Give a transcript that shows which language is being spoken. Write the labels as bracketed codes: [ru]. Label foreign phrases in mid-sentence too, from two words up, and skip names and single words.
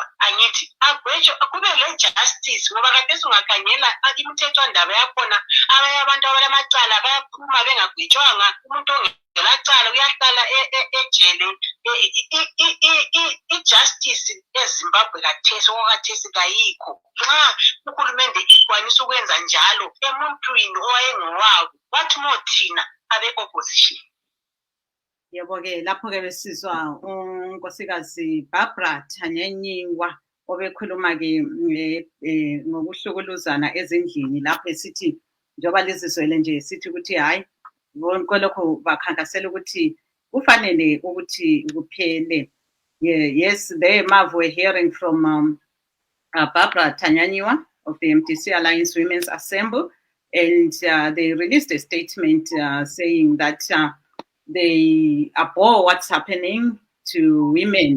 [nd] Angithi agwetshwe kube le-justice ngoba khathesi ungakhangela imithethwandaba yakhona abanye abantu abalamacala bayaphuma bengagwetshwanga. Umuntu ongelacala uyahlala ejele. I-justice eZimbabwe khathesi kayikho. Nxa uhulumende ikwanisa ukwenza njalo emuntwini owayengowabo, [en] what more [nd] thina abe-opposition? Yebo-ke lapho-ke besizwa unkosikazi Barbara Thanyanyiwa obekhuluma-ke ngokuhlukuluzana ezindlini lapho esithi njengoba lizizwele nje sithi ukuthi hayi konke lokho bakhankasela ukuthi kufanele ukuthi kuphele. [en] Yes, there Marv, we're hearing from Barbara Thanyanyiwa of the MTC Alliance Women's Assembly, and they released a statement saying that they abhor what's happening to women.